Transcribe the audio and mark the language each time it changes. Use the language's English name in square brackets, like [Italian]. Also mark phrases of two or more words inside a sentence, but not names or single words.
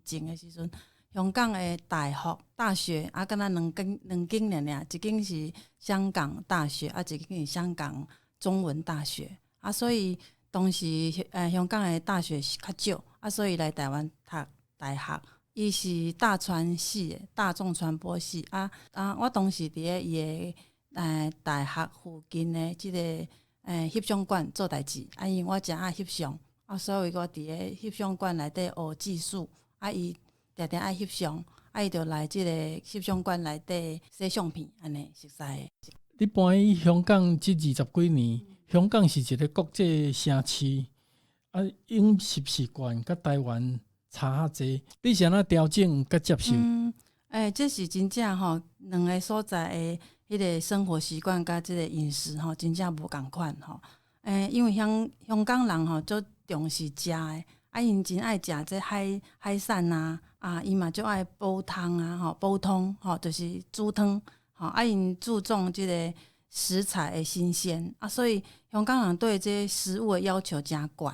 [Min Nan Chinese] 前的时阵，香港的大学敢若两间尔，一间是香港大学一间是香港中文大学所以当时香港的大学是较少所以来台湾读大学，伊是大传系的大众传播系我当时伫咧伊的大学附近的即个翕相馆做代志因为我真爱翕相所以我伫咧翕相馆内底学技术伊定定爱翕相伊就来即个翕相馆内底洗相片安尼熟悉的。你搬去香港这20几年，香港是一个国际城市饮食习惯甲台湾差较济，你是安怎调整甲接受？这是真正两个所在的迄个生活习惯甲即个饮食真正无共款因为香港人足重视食的因真爱食这海产伊嘛足爱煲汤煲汤就是煮汤因注重即个食材的新鲜所以香港人对这食物的要求真高。